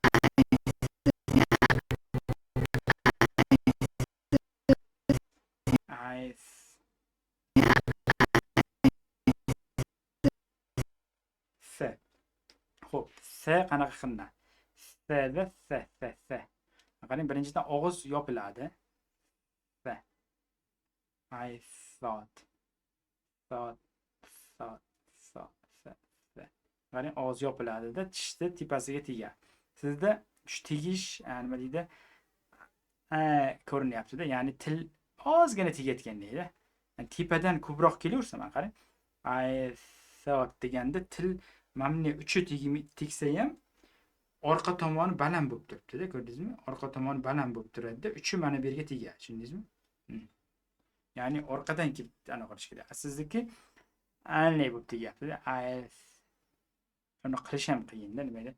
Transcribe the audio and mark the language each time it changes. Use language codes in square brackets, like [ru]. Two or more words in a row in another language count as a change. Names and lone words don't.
[uz] Ay. S. Xo'p, S qanaqa qiladi? S'da S. Qarang, birinchidan og'iz yopiladi. [en] S. I thought. [uz] Qarang, og'iz yopiladi-da, tishni tepasiga tegadi. Sizda shu tegish, nima deydi? Ko'rinyapti-da, ya'ni til ozgina tegayotgandek-da. Tepadan ko'proq kelaversa, mana qarang. [en] I thought [uz] deganda til mana uchi tegsa ham orqa tomoni baland bo'lib turibdi-da, ko'rdingizmi? Orqa tomoni baland bo'lib turadi-da, uchi mana bu yerga tegadi, tushundingizmi? Ya'ni orqadan kelib ana qilish kerak. Sizniki anday bo'lib tegyapti-da. Shuni qilish ham qiyin-da, nimaga?